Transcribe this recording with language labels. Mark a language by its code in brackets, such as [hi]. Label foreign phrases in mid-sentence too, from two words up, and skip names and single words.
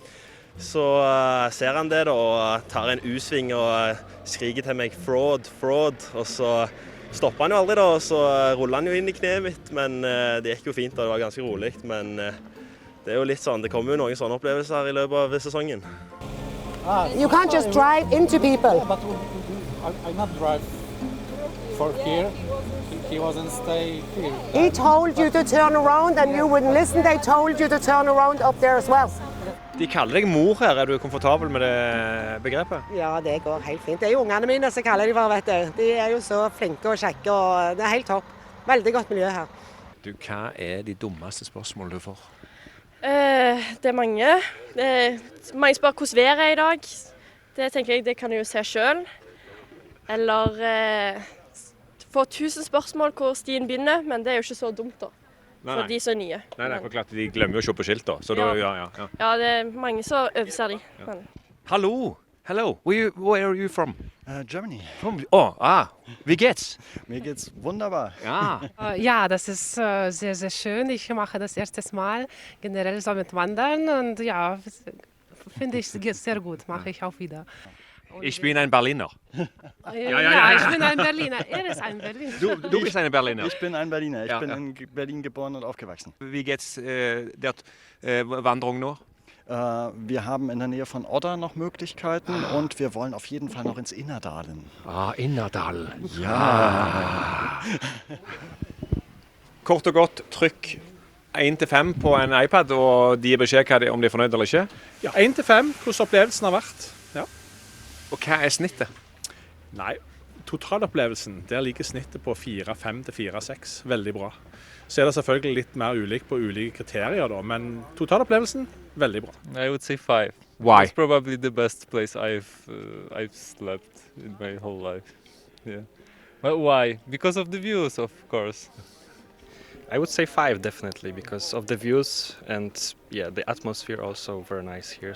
[no] Så ser han det da, og tar en U-sving og skriker til meg fraud, og så stopper han jo aldri da, og så ruller han jo inn i kneet mitt, men det gikk jo fint og det var ganske rolig, men det er jo litt sånn, det kommer jo noen sånne opplevelser i løpet av sesongen. [en] You can't just drive into people. But I not drive for here. He wasn't stay here. He told you to turn around and you wouldn't listen. They told you to turn around up there as well. [no] De kaller deg mor her. Er du komfortabel med det begrepet? Ja, det går helt fint. Det er jo ungene mine som kaller de for, vet du. De er jo så flinke og kjekke, og det er helt topp. Veldig godt miljø her. Du, hva er de dummeste spørsmålene du får? Det er mange. Mange spør hvordan været er i dag. Det tenker jeg, det kan jeg jo se selv. Eller få 1000 spørsmål hvor stien begynner, men det er jo ikke så dumt da. For de som er nye. Nei, for klart de glemmer jo å se på skilt da. Så ja. Ja. Ja, det er mange som overser de. Ja. Hallo! [en] Hello, where are you from? Germany. [de] Wie geht's? Mir geht's wunderbar. Ja. Ja, das ist sehr, sehr schön. Ich mache das erstes Mal generell so mit Wandern und ja, finde ich sehr gut, mache ich auch wieder. Ich bin ein Berliner. Ja, ich bin ein Berliner. Ist ein Berliner. Du bist ein Berliner. Ich bin ein Berliner. Ich Ja, bin ja. in Berlin geboren und aufgewachsen. Wie geht's der Wanderung noch? Wir haben in der Nähe von Odda noch Möglichkeiten und wir wollen auf jeden Fall noch ins Innerdalen. Innerdal. Ja. [no] Kort og godt, trykk 1-5 på en iPad, og de gir beskjed om de er fornøyd eller ikke. Ja, 1-5, hvordan opplevelsen har vært. Ja. Og hva er snittet? Nei, totalopplevelsen, der ligger snittet på 4-5 til 4-6. Veldig bra. Så er det selvfølgelig litt mer ulikt på ulike kriterier, da, men totalopplevelsen, veldig bra. [en] I would say 5. Why? It's probably the best place I've slept in my whole life. Yeah. But why? Because of the views, of course. I would say 5 definitely because of the views and yeah, the atmosphere also very nice here.